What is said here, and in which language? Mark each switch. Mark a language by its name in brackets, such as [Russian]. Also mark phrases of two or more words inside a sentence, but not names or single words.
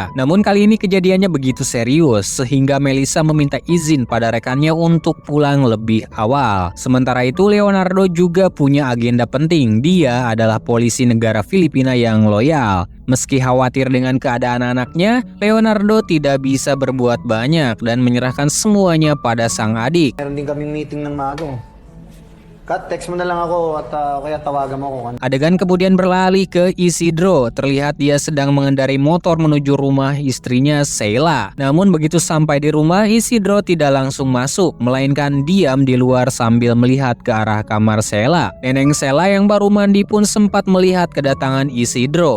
[Indonesian] Namun kali ini kejadiannya begitu serius, sehingga Melissa meminta izin pada rekannya untuk pulang lebih awal. Sementara itu Leonardo juga punya agenda penting. Dia adalah polisi negara Filipina yang loyal. Meski khawatir dengan keadaan anaknya, Leonardo tidak bisa berbuat banyak dan menyerahkan semuanya pada sang adik. [Filipino] Meron din kaming meeting ng maaga. Kat, text mo na lang ako at kaya tawagan mo ako. [Indonesian] Adegan kemudian beralih ke Isidro. Terlihat dia sedang mengendarai motor menuju rumah istrinya Sheila. Namun begitu sampai di rumah, Isidro tidak langsung masuk, melainkan diam di luar sambil melihat ke arah kamar Sheila. Neneng Sheila yang baru mandi pun sempat melihat kedatangan Isidro.